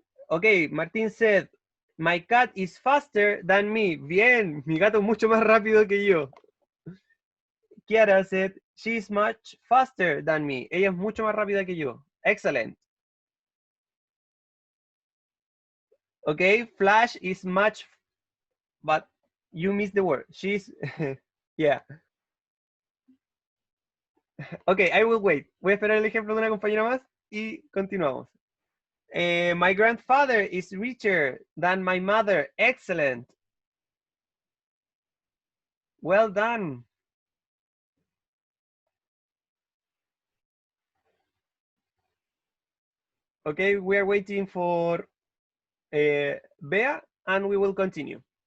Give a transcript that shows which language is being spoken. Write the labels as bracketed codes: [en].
[en] Okay, Martín said, my cat is faster than me. [es] Bien, mi gato es mucho más rápido que yo. [en] Kiara said, she is much faster than me. [es] Ella es mucho más rápida que yo. [en] Excellent. Okay, Flash is much, but you missed the word. She's, yeah. Ok, I will wait. [es] Voy a esperar el ejemplo de una compañera más y continuamos. [en] My grandfather is richer than my mother. Excellent. Well done. Okay, we are waiting for Bea and we will continue.